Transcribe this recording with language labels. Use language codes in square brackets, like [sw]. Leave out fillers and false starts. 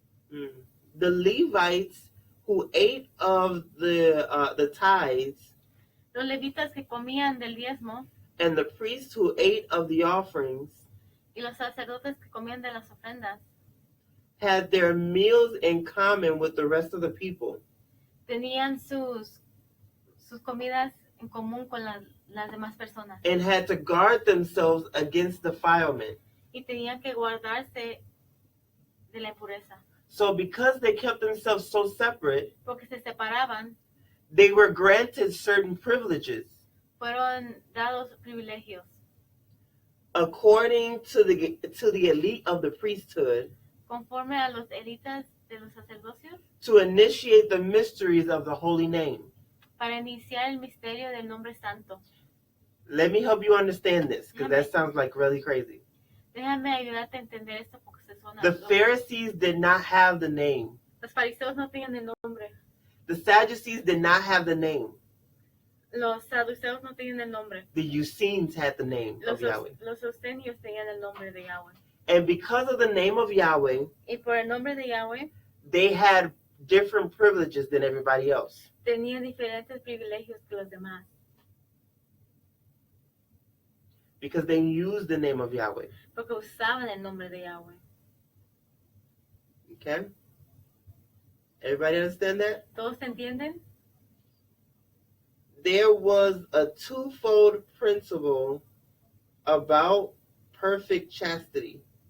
[en] The Levites who ate of the tithes, [es] Los levitas que comían del diezmo [en] and the priests who ate of the offerings, [es] y los sacerdotes que comían de las ofrendas [en] had their meals in common with the rest of the people. [es] tenían sus comidas en común con las demás personas [en] And had to guard themselves against defilement. [es] y tenían que guardarse de la impureza. [en] So because they kept themselves so separate, [es] Porque se separaban, [en] they were granted certain privileges [es] fueron dados privilegios. [en] according to the elite of the priesthood [es] Conforme a los élites de los sacerdocios, [en] to initiate the mysteries of the holy name. [es] para iniciar el misterio del nombre santo. [en] Let me help you understand this, because that sounds like really crazy. [es] Déjame ayudarte a entender esto porque se suena. [en] The Pharisees did not have the name. [es] Los fariseos no tenían el nombre. [en] The Sadducees did not have the name. [es] Los saduceos no tenían el nombre. [en] The Essenes had the name of Yahweh. [es] Los Eusenios tenían el nombre de Yahweh. [en] And because of the name of Yahweh, [es] Y por el nombre de Yahweh, [en] they had different privileges than everybody else. [es] tenían diferentes privilegios que los demás. [en] because they used the name of Yahweh. [es] porque usaban el nombre de Yahweh. [en] Okay? Everybody understand that? [es] ¿Todos entienden? [en] There was a twofold principle about perfect chastity.